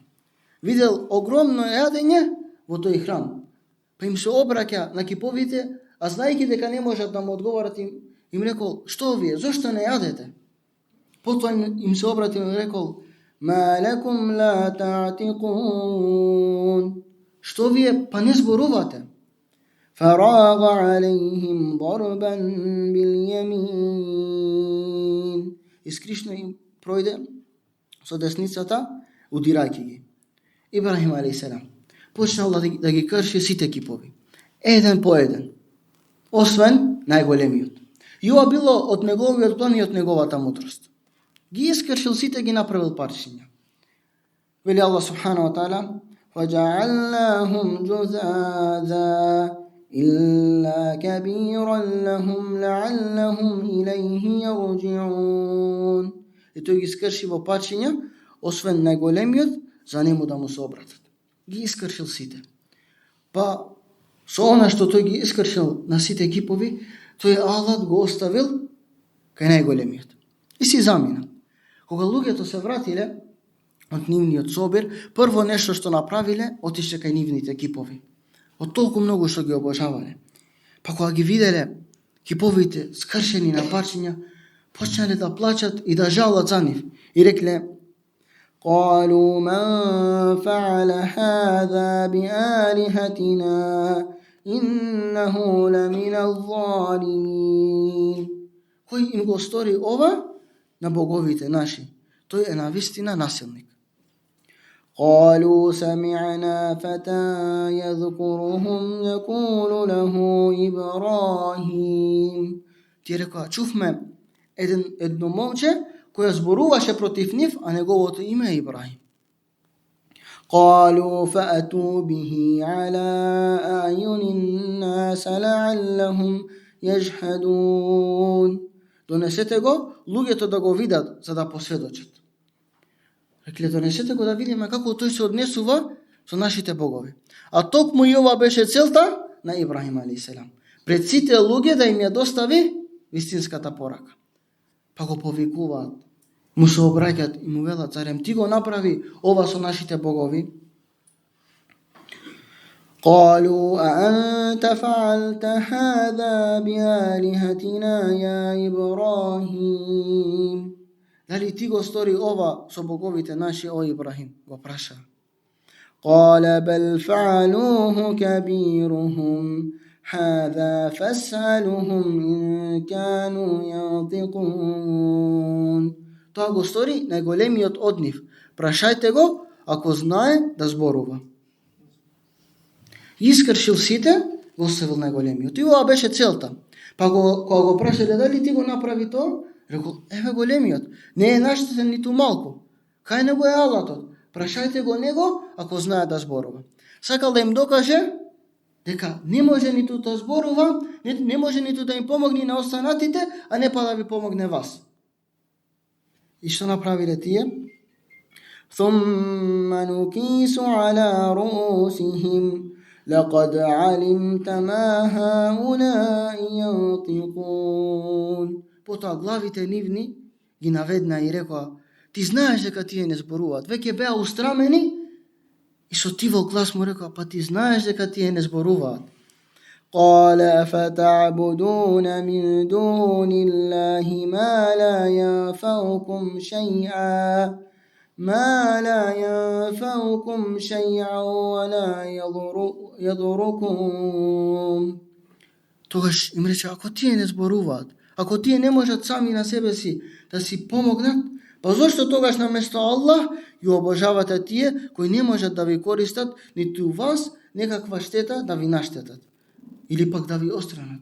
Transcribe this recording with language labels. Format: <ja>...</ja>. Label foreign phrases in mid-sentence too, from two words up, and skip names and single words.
<mk>Видел огромно јадење во тој храм, па им се обраќа на киповите, а знајќи дека не можат да му одговорат, им рекол: што вие, зошто не јадете? Потоа им се обратил и рекол:</mk> <ar>مَا لَكُمْ لَا تَعْتِقُونَ.</ar> <mk>Што вие па не зборувате?</mk> <ar>فَرَاغَ عَلَيْهِمْ ضَرْبًا بِالْيَمِينِ.</ar> <mk>Искришно им пројде со десницата, удирајќи ги. Ибрахим алейхиссалам почнал да ги крши сите кипови, еден по еден, освен најголемиот. И ова било од неговиот план и од неговата мудрост. Ги искршил сите, ги направил парчиња.</mk> <ar>Вели الله سبحانه وتعالى: فَجَعَلْنَاهُمْ جُذَاذًا إِلَّا كَبِيرًا لَهُمْ لَعَلَّهُمْ إِلَيْهِ يَرْجِعُونَ.</ar> <mk>И тој ги искрши во парчиња, освен најголемиот, за нему да му се обратат. Ги искршил сите. Па со она што тој ги искршил на сите кипови, тој Аллах го оставил кај најголемиот. И си замина. Кога луѓето се вратиле од нивниот собир, прво нешто што направиле, отише кај нивните кипови. Од толку многу што ги обожавале. Па кога ги виделе киповите скршени на парчиња, почнале да плачат и да жалат за нив. И рекле:</mk> <ar>قالوا من فعل هذا بآلهتنا إنه لمن الظالمين.</ar> <mk>Кој им го стори ова на боговите наши? Тој е навистина насилник.</mk> <ar>قالوا سمعنا فتى يذكرهم يقول له إبراهيم.</ar> <mk>Тие рекоа: чувме едно момче која зборуваше против нив, а неговото име е Ибрахим.</mk> <ar>قالوا فأتوا به على أعين الناس لعلهم يجحدون.</ar> <mk>Донесете го, луѓето да го видат, за да посведочат. Рекле, донесете го да видиме како тој се однесува со нашите богови. А токму и ова беше целта на Ибрахим алейхиселам. Пред сите луѓе да им ја достави вистинската порака. Па го повикуваат, му се обраќаат и му велат, зарем ти го направи ова со нашите богови?</mk> <ar>قالوا أأنت فعلت هذا بآلهتنا يا إبراهيم.</ar> <mk>Дали ти го стори ова со боговите наши, о Ибрахим? Го праша.</mk> <ar>قال بل فعلوه كبيرهم هذا فاسألهم إن كانوا ينطقون.</ar> <mk>Тоа го стори најголемиот од нив. Прашајте го ако знае да зборува. Искршил сите, го оставил најголемиот. И ова беше целта. Па кога го прашале дали ти го направи тоа, рекол, еве големиот, не е наштетен ниту малку. Кај него е алатот. Прашајте го него ако знае да зборува. Сакал да им докаже дека не може ниту да зборува, не може ниту да им помогне на останатите, а не па да ви помогне вас. И што направиле тие?</mk> <ar>ثم نكيس على رؤوسهم لقد علمت ما هؤلاء ينطقون.</ar> <mk>Потоа главите нивни ги наведна и рекоа, ти знаеш дека тие не зборуваат. Веќе беа устрамени и со тивол глас му рекоа, па ти знаеш дека тие не зборуваат.</mk> <ar>قال أفتعبدون من دون الله ما لا ينفعكم شيئا ولا يضركم.</ar> <mk>Тогаш им рече, ако тие не зборуваат, ако тие не можат сами на себе си да си помогнат, па зошто тогаш наместо Аллах ја обожавате тие кои не можат да ви користат ниту вас некаква штета да ви наштетат или пак да ви остранат?</mk>